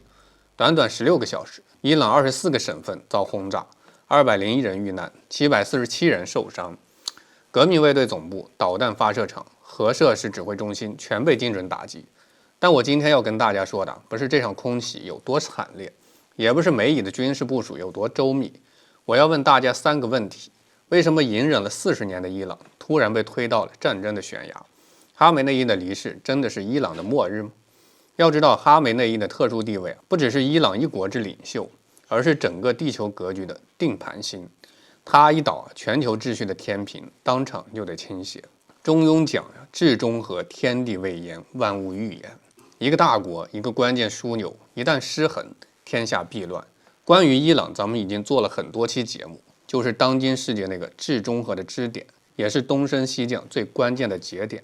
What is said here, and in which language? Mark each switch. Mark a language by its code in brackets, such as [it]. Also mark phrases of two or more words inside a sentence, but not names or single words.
[zh] 短短16個小時，伊朗24個省份遭轟炸，201人遇難，747人受傷。革命衛隊總部、導彈發射場、核設施指揮中心全被精準打擊。但我今天要跟大家說的，不是這場空襲有多慘烈，也不是美以的軍事部署有多周密。我要問大家3個問題： 為什麼隱忍了40年的伊朗，突然被推到了戰爭的懸崖？哈梅內伊的離世真的是伊朗的末日嗎？要知道，哈梅內伊的特殊地位不只是伊朗一國之領袖，而是整個地球格局的定盤星。他一倒，全球秩序的天平當場就得傾斜。中庸講至中和，天地未焉，萬物欲焉。一個大國，一個關鍵樞紐，一旦失衡，天下必亂。關於伊朗，咱們已經做了很多期節目，就是當今世界那個至中和的支點，也是東升西降最關鍵的節點。